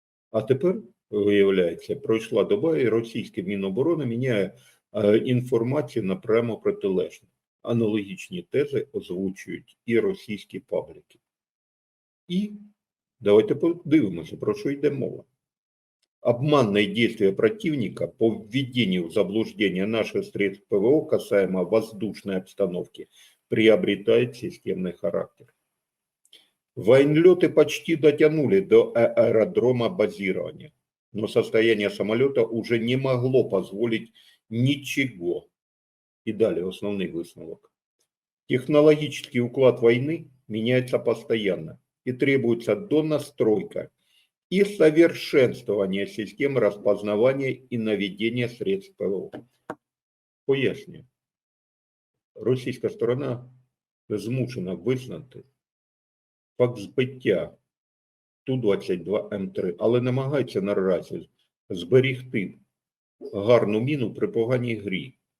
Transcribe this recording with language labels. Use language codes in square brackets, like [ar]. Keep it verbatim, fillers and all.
[uk] А тепер, виявляється, пройшла доба, і російське Міноборони міняє інформацію на прямо протилежну. Аналогічні тези озвучують і російські пабліки. І давайте подивимося, про що йде мова. [ru] Обманные действия противника по введению в заблуждение наших средств ПВО касаемо воздушной обстановки приобретает системный характер. Военлеты почти дотянули до аэродрома базирования, но состояние самолета уже не могло позволить ничего. И далее основный высновок. Технологический уклад войны меняется постоянно и требуется донастройка и совершенствование систем распознавания и наведения средств ПВО. [uk] Поясню. Російська сторона змушена визнати факт збиття Ту двадцять два М три, але намагається наразі зберігти гарну міну при поганій грі.